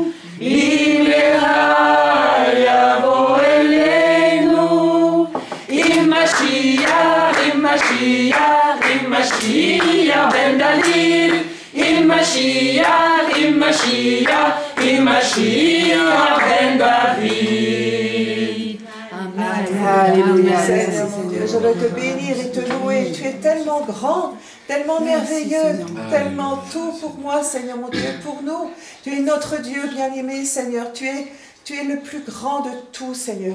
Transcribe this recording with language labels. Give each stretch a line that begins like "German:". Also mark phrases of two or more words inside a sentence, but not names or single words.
Hebrew: במהרה יבוא אלינו. משיח, משיח, משיח בן דוד. משיח, משיח, משיח בן דוד.
French: Amen. Alléluia. Seigneur mon Dieu, je veux te bénir et te louer. Tu es tellement grand, tellement merveilleux, tellement tout pour moi, Seigneur mon Dieu, pour nous. Tu es notre Dieu bien-aimé, Seigneur. Tu es le plus grand de tout, Seigneur.